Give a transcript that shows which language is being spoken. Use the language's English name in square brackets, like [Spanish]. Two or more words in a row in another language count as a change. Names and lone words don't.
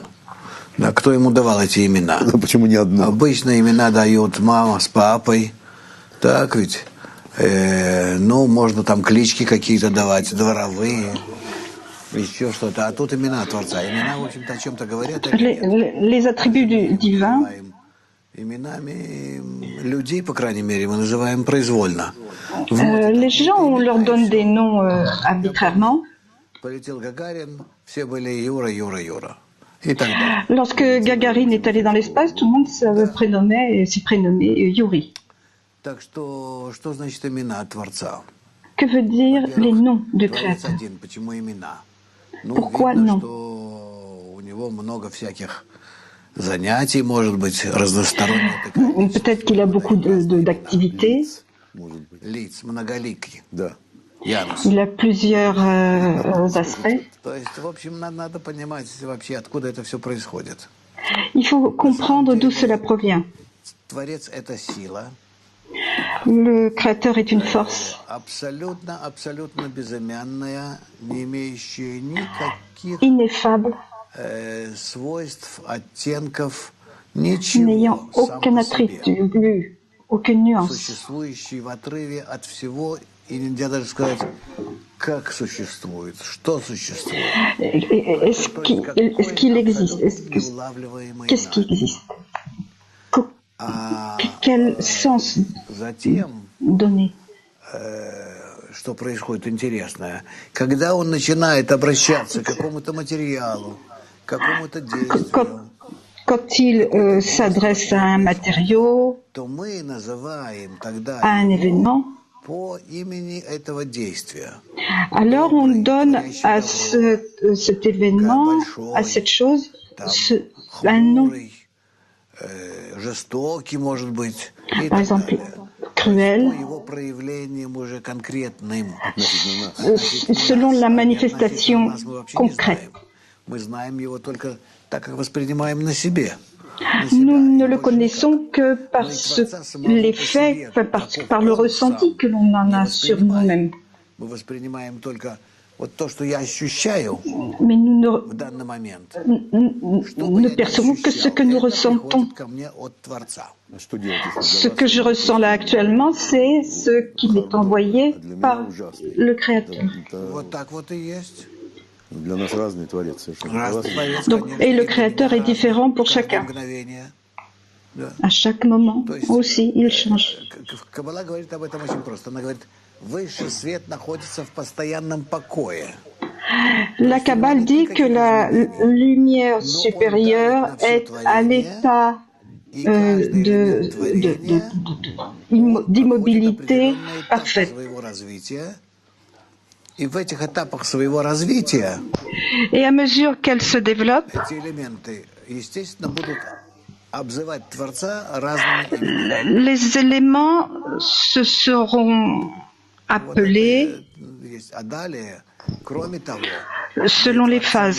[Russian] Да, кто ему давал эти имена? Ну, почему не одно? Обычно имена дают мама с папой. Так ведь? Ну, можно там клички какие-то давать, дворовые. Еще что-то. А тут имена Творца. Имена, в общем-то, о чем-то говорят. [French] Les attributs divins. [Russian] Именами людей, по крайней мере, мы называем произвольно. [French] Les gens, on leur donne des noms arbitrairement. [Russian] Полетел Гагарин, все были Юра, Юра, Юра. И так далее. [French] Lorsque Gagarine est allé dans l'espace, tout le monde s'est prénommé Yuri. [Russian] Так что значит имена Творца? [French] Que veut dire les noms du Créateur? [Russian] Почему имена? Ну, [French] Pourquoi [Russian] видно, [French] non? [Russian] что у него много всяких занятий, может быть, разносторонних. [French] Peut-être qu'il a beaucoup d'activités. [Russian] Лиц, многоликий. Да. Янус. [French] Il a plusieurs aspects. [Russian] То есть, в общем, надо понимать вообще, откуда это все происходит. [French] Il faut comprendre d'où cela provient. [Russian] Творец — это сила. [French] Le Créateur est une force [Russian] Абсолютно безымянная, не имеющая никаких [French] ineffable, [Russian] свойств, оттенков, ничего, [French] n'ayant aucun attribut, aucune nuance, [Russian] существующий в отрыве от всего, и нельзя даже сказать, как существует, что существует. [French] Est-ce qu'il existe? Qu'est-ce qui existe? Quel sens donner? [Russian] Что происходит интересное? Когда он начинает обращаться к какому-то материалу, к какому-то действию, [French] quand il s'adresse à un matériau, [Russian] то мы называем тогда [French] à un événement, [Russian] по имени этого действия. [French] alors on donne à cet événement, à cette chose, un nom. [Russian] Жестокий, может быть. [French] Par exemple, cruel, [Russian] Его проявлением уже конкретным. [French] selon la manifestation concrète. [Russian] Мы знаем его только так, как воспринимаем на себе. [French] Nous ne le connaissons que par l'effet, par le ressenti que l'on en a sur nous-mêmes. [Russian] Мы воспринимаем только вот то, что я ощущаю [French] Mais nous [Russian] в данный момент. [French] ne percevons que ce que nous ressentons. [Russian] Ко мне от Творца. [French] Ce que je ressens là actuellement, c'est ce qui m'est envoyé par le Créateur. [Russian] Вот так вот и есть. Для нас разный Творец совершенно. [French] Donc, et le Créateur est différent pour chacun. À chaque moment aussi, il change. [Russian] Каббала говорит об этом очень просто. Она говорит, высший свет находится в постоянном покое. [French] La Kabbale dit que la lumière supérieure est à l'état d'immobilité parfaite. [Russian] И в этих этапах своего развития [French] Et à mesure qu'elle se développe, [Russian] эти элементы, естественно, будут обзывать Творца разными именами. [French] les éléments se seront appelés [Russian] А далее, кроме того, [French] selon les phases.